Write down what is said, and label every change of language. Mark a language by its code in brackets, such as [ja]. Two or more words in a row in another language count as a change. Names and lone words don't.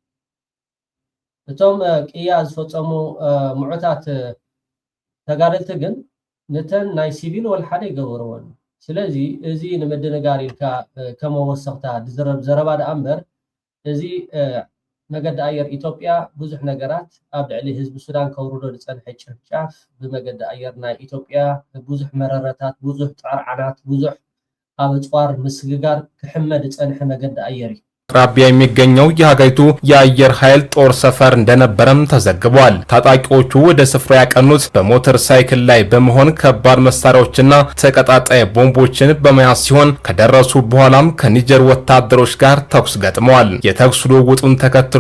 [ti] እቶም ቅያ ዝፈፀሙ ሙዑታት ተጋደልቲ ግን ነተን ናይ ሲቪል ወላ ሓደ ይገበርዎን ስለዚ እዚ ንምድንጋር ኢልካ ከም ወሰኽታ ዝዝረብ ዘረባ ደኣ እምበር እዚ መገዲ ኣየር ኢትዮጵያ ብዙሕ ነገራት ኣብ ልዕሊ ህዝቢ ሱዳን ከውርዶ ዝፀንሐ ጭፍጫፍ ብመገዲ ኣየር ናይ ኢትዮጵያ ብዙሕ መረረታት ብዙሕ ጣርዓናት ብዙሕ ኣብ እፅዋር ምስግጋር ክሕመድ ዝፀንሐ መገዲ ኣየር እዩ [am] አቅራቢያ የሚገኘው የሀገሪቱ የአየር ኃይል ጦር ሰፈር እንደነበረም ተዘግቧል። ታጣቂዎቹ ወደ ስፍራ ያቀኑት በሞተር ሳይክል ላይ በመሆን ከባድ መሳሪያዎችና ተቀጣጣይ ቦምቦችን በመያዝ ሲሆን ከደረሱ በኋላም ከኒጀር ወታደሮች ጋር ተኩስ ገጥመዋል። የተኩስ ልውውጡን ተከትሎ